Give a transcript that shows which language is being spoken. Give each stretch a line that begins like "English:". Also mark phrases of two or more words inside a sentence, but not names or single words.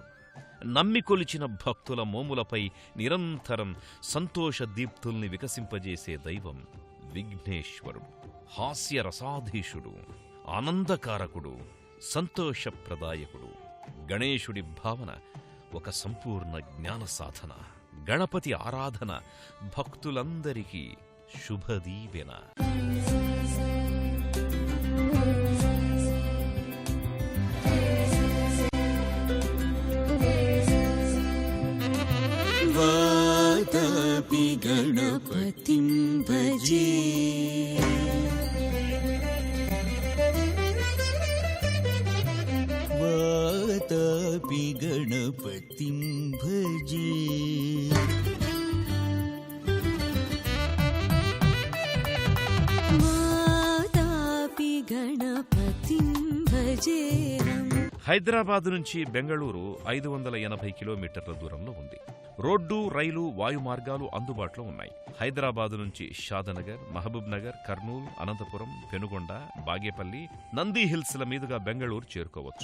Telugu: నమ్మికొలిచిన భక్తుల మోములపై నిరంతరం సంతోష దీప్తుల్ని వికసింపజేసే దైవం విఘ్నేశ్వరుడు. హాస్యరసాధీశుడు, ఆనందకారకుడు, సంతోషప్రదాయకుడు. గణేశుడి భావన ఒక సంపూర్ణ జ్ఞాన సాధన. గణపతి ఆరాధన భక్తులందరికీ శుభదీవెన.
Sanskrit: वातापि गणपतिं भजे वातापि गणपतिं भजे वातापि गणपतिं भजेऽहम्.
Telugu: హైదరాబాదు నుంచి బెంగళూరు 580 కిలోమీటర్ల దూరంలో ఉంది. రోడ్డు, రైలు, వాయు మార్గాలు అందుబాటులో ఉన్నాయి. హైదరాబాదు నుంచి షాదనగర్, మహబూబ్ నగర్, కర్నూలు, అనంతపురం, పెనుగొండ, బాగేపల్లి, నందీ హిల్స్ల మీదుగా బెంగళూరు చేరుకోవచ్చు.